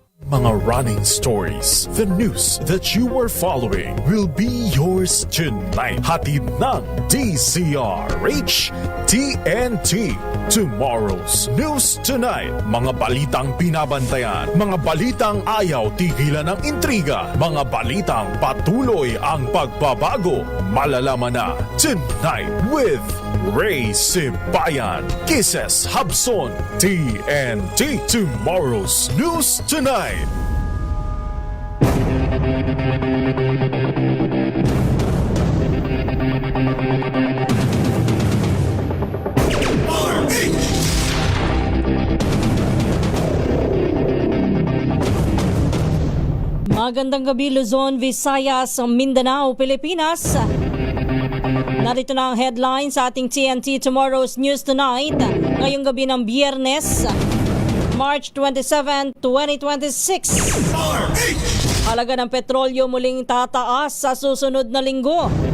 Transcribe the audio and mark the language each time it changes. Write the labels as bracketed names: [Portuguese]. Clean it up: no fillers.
[English] Mga running stories, the news that you are following will be yours tonight. [Filipino] Hatid ng DZRH TNT. [English] Tomorrow's News Tonight. [Filipino] Mga balitang binabantayan, mga balitang ayaw tigilan ng intriga, mga balitang patuloy ang pagbabago. Malalaman na tonight with Ray Sibayan, Kisses Habson, TNT. [English] Tomorrow's News Tonight. [Filipino] Magandang gabi Luzon, Visayas, Mindanao, Pilipinas. Narito na ang headline sa ating TNT Tomorrow's News Tonight. Ngayong gabi ng Biyernes, March 27, 2026. Halaga ng petrolyo muling tataas sa susunod na linggo.